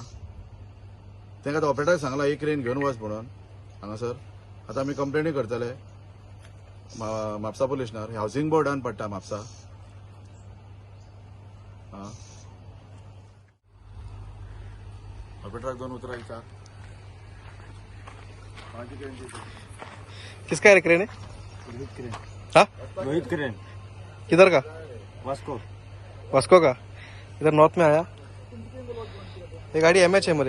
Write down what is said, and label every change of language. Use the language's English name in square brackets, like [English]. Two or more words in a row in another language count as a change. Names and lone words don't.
[Konkani] तेंका ऑपरेटर सांगला ही क्रेन घेवन वच म्हणून हांगासर. आता आमी कंप्लेनी करतले म्हापसा पुलीस स्टेशनार. हाऊसिंग बोर्डान पडटा म्हापसा. ऑपरेटराक 2 उतरां विचार. [Hindi] किसका है क्रेन है? रोहित क्रेन। हाँ रोहित क्रेन किधर का? वास्को। वास्को का? इधर नॉर्थ में आया. ये गाड़ी MH है मेरे.